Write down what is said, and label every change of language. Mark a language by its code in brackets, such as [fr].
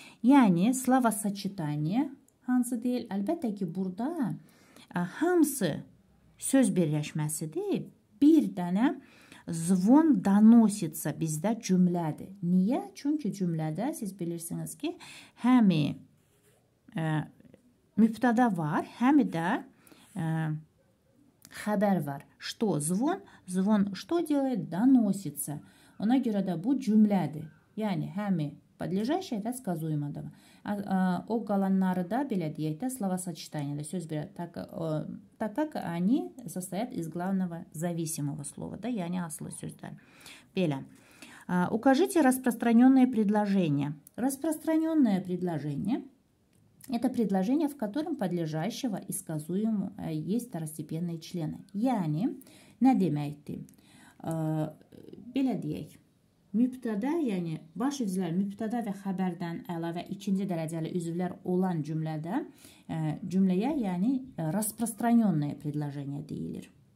[az] Yani словосочетание hansı deyil? Əlbəttə ki, burada hamısı söz birləşməsidir. Bir dənə zvon donosится bizdə cümlədir. Niyə? Çünki cümlədə siz bilirsiniz ki, həmi mübtada var, həmi də xəbər var. [ru] Что? Звон. Звон что делает? Доносится. [az] Ona görə də bu cümlədir. Yəni həmi подлежащее və сказуемого. O qalanları da belə deyək də словосочетание, söz bir [ru] так как они состоят из главного зависимого слова, [az] да, yəni aslı sözlər. Belə. [ru] Укажите распространенное предложение. Распространенное предложение – это предложение, в котором подлежащего и сказуемого есть второстепенные члены. [az] Yəni, nə deməkdir? Belə deyək. Mübtada, yəni baş üzvlər mübtada və xəbərdən əlavə ikinci dərəcəli üzvlər olan cümləyə, yəni [ru] распространенное предложение [az] deyilir.